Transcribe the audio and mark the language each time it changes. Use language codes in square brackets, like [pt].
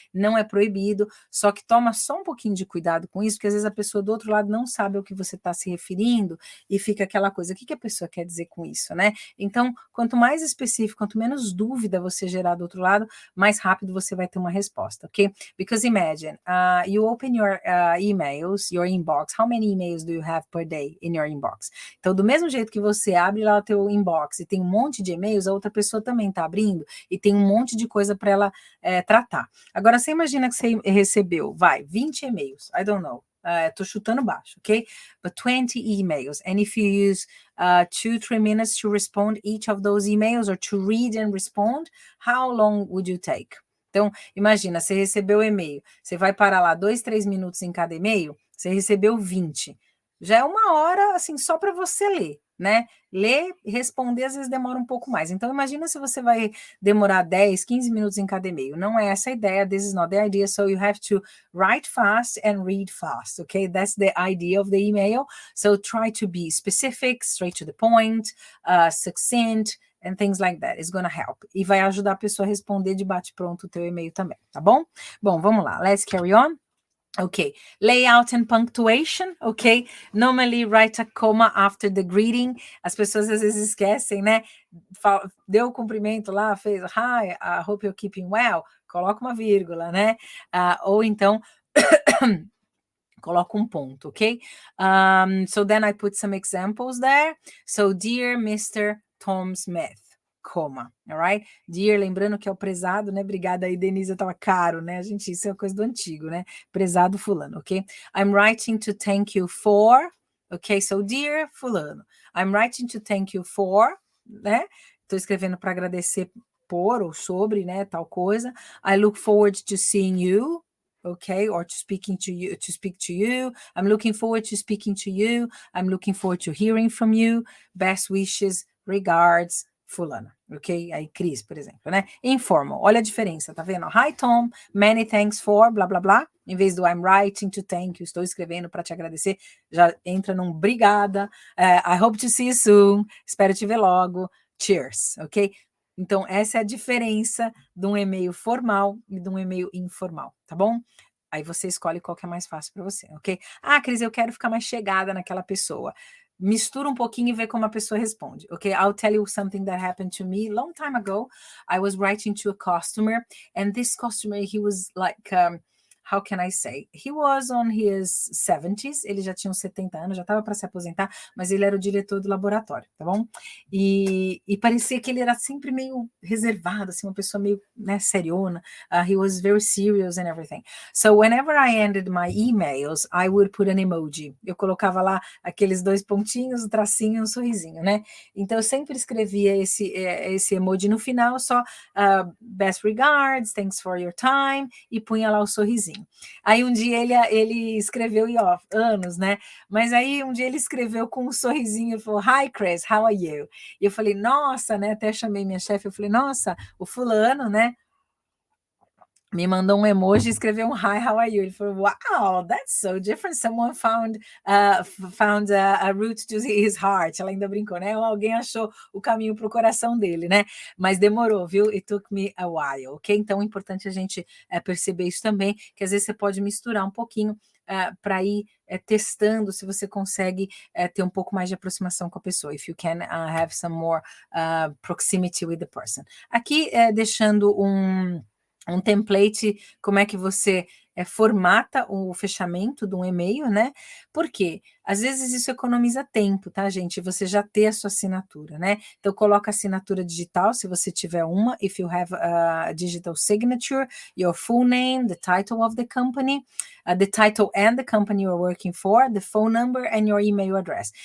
[pt] Não é proibido, só que toma só um pouquinho de cuidado com isso, porque às vezes a pessoa do outro lado não sabe ao que você está se referindo e fica aquela coisa, o que a pessoa quer dizer com isso, né? Então, quanto mais específico, quanto menos dúvida você gerar do outro lado, mais rápido você vai ter uma resposta, ok? [en] Because imagine, you open your emails, your inbox, how many emails do you have per day in your inbox? [pt] Então, do mesmo jeito que você abre lá o teu inbox e tem um monte de e-mails, a outra pessoa também está abrindo e tem um monte de coisa para ela tratar. Agora, você imagina que você recebeu, 20 e-mails, [en] I don't know, [pt] tô chutando baixo, ok? [en] But 20 emails, and if you use 2-3 minutes to respond each of those emails or to read and respond, how long would you take? [pt] Então, imagina, você recebeu o e-mail, você vai parar lá 2-3 minutos em cada e-mail, você recebeu 20. Já é uma hora, assim, só para você ler, né? Ler e responder, às vezes demora um pouco mais. Então, imagina se você vai demorar 10-15 minutos em cada e-mail. Não é essa a ideia, [en] this is not the idea, so you have to write fast and read fast, okay? That's the idea of the email. So try to be specific, straight to the point, succinct, and things like that. It's gonna help. [pt] E vai ajudar a pessoa a responder de bate-pronto o teu e-mail também, tá bom? Bom, vamos lá. [en] Let's carry on. Okay, layout and punctuation, okay? Normally write a comma after the greeting. [pt] As pessoas às vezes esquecem, né? Deu o cumprimento lá, fez hi, [en] I hope you're keeping well. [pt] Coloca uma vírgula, né? Ou então coloca um ponto, ok? [en] So then I put some examples there. So, dear Mr. Tom Smith, coma, all right? [pt] Dear, lembrando que é o prezado, né? Obrigada aí, Denise, tava caro, né? Gente, isso é coisa do antigo, né? Prezado fulano, ok? [en] I'm writing to thank you for, ok? So, dear fulano, I'm writing to thank you for, né? [pt] Tô escrevendo para agradecer por ou sobre, né? Tal coisa. [en] I look forward to seeing you, okay, or to speak to you. I'm looking forward to speaking to you. I'm looking forward to hearing from you. Best wishes, regards, fulana, ok? [pt] Aí, Cris, por exemplo, né? Informal, olha a diferença, tá vendo? [en] Hi, Tom, many thanks for, [pt] blá, blá, blá. Em vez do [en] I'm writing to thank you, [pt] estou escrevendo para te agradecer, já entra num obrigada. [en] I hope to see you soon. [pt] Espero te ver logo. [en] Cheers, ok? [pt] Então, essa é a diferença de um e-mail formal e de um e-mail informal, tá bom? Aí você escolhe qual que é mais fácil para você, ok? Ah, Cris, eu quero ficar mais chegada naquela pessoa. Mistura um pouquinho e vê como a pessoa responde, ok? [en] I'll tell you something that happened to me long time ago. I was writing to a customer, and this customer, he was like, how can I say? He was on his 70s, [pt] ele já tinha uns 70 anos, já estava para se aposentar, mas ele era o diretor do laboratório, tá bom? E parecia que ele era sempre meio reservado, assim, uma pessoa meio, né, seriona. [en] He was very serious and everything. So whenever I ended my emails, I would put an emoji. [pt] Eu colocava lá aqueles 2 pontinhos, o tracinho e um sorrisinho, né? Então eu sempre escrevia esse emoji no final, só [en] best regards, thanks for your time, [pt] e punha lá o sorrisinho. Aí um dia ele escreveu, e ó, anos, né? Mas aí um dia ele escreveu com um sorrisinho e falou, [en] hi Chris, how are you? [pt] E eu falei, nossa, né? Até chamei minha chefe, eu falei, nossa, o fulano, né? Me mandou um emoji e escreveu um [en] hi, how are you? Ele falou, wow, that's so different. Someone found a route to his heart. [pt] Ela ainda brincou, né? Alguém achou o caminho para o coração dele, né? Mas demorou, viu? [en] It took me a while, [pt] ok? Então é importante a gente perceber isso também, que às vezes você pode misturar um pouquinho para ir testando se você consegue ter um pouco mais de aproximação com a pessoa. [en] If you can have some more proximity with the person. [pt] Aqui, deixando um template, como é que você formata o fechamento de um e-mail, né? Por quê? Às vezes isso economiza tempo, tá, gente? Você já ter a sua assinatura, né? Então, coloca assinatura digital, se você tiver uma, [en] if you have a digital signature, your full name, the title of the company, the title and the company you're working for, the phone number and your email address.